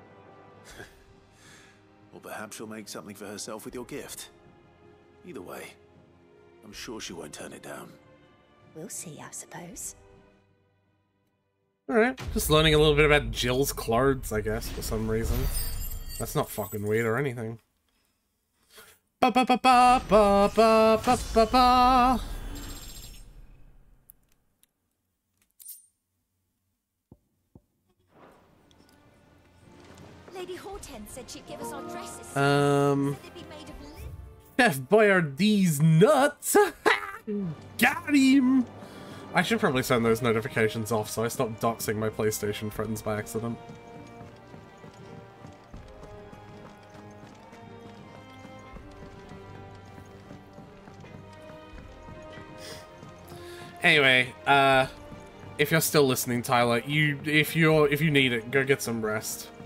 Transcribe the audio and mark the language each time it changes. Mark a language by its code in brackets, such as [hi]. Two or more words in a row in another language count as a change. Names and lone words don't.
[en] Or perhaps she'll make something for herself with your gift. Either way, I'm sure she won't turn it down. We'll see, I suppose. Alright, just learning a little bit about Jill's clothes, I guess, for some reason. That's not fucking weird or anything. Ba ba ba ba ba ba ba ba ba. Lady Hortense said she'd give us our dresses. Chef Boyardee's nuts! Got him! I should probably send those notifications off so I stop doxing my PlayStation friends by accident. Anyway, if you're still listening, Tyler, if you need it, go get some rest.